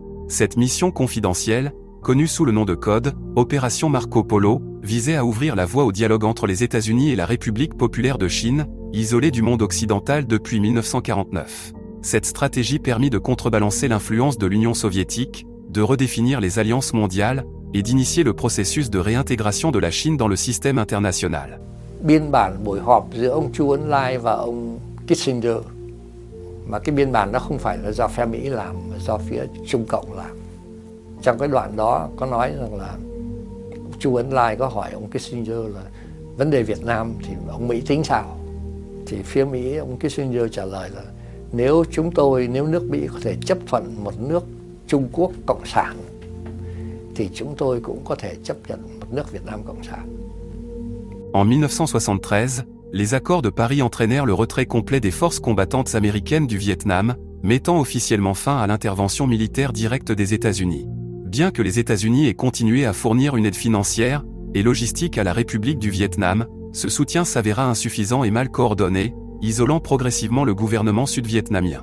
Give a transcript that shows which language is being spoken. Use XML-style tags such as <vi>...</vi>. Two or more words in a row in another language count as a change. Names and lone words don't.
<fr>Cette mission confidentielle, connue sous le nom de code « Opération Marco Polo », visait à ouvrir la voie au dialogue entre les États-Unis et la République populaire de Chine, isolée du monde occidental depuis 1949. Cette stratégie permit de contrebalancer l'influence de l'Union soviétique, de redéfinir les alliances mondiales, et d'initier le processus de réintégration de la Chine dans le système international.</fr> <vi>Biên bản buổi họp giữa ông Chu Ân Lai và ông Kissinger Mà cái biên bản đó không phải là do phe Mỹ làm, mà do phía Trung Cộng làm. Trong cái đoạn đó có nói rằng là Chu Ấn Lai có hỏi ông Kissinger là vấn đề Việt Nam thì ông Mỹ tính sao? Thì phía Mỹ, ông Kissinger trả lời là nếu nước Mỹ có thể chấp thuận một nước Trung Quốc Cộng sản thì chúng tôi cũng có thể chấp nhận một nước Việt Nam Cộng sản.</vi> <fr>En 1973, les accords de Paris entraînèrent le retrait complet des forces combattantes américaines du Vietnam, mettant officiellement fin à l'intervention militaire directe des États-Unis. Bien que les États-Unis aient continué à fournir une aide financière et logistique à la République du Vietnam, ce soutien s'avéra insuffisant et mal coordonné, isolant progressivement le gouvernement sud-vietnamien.</fr>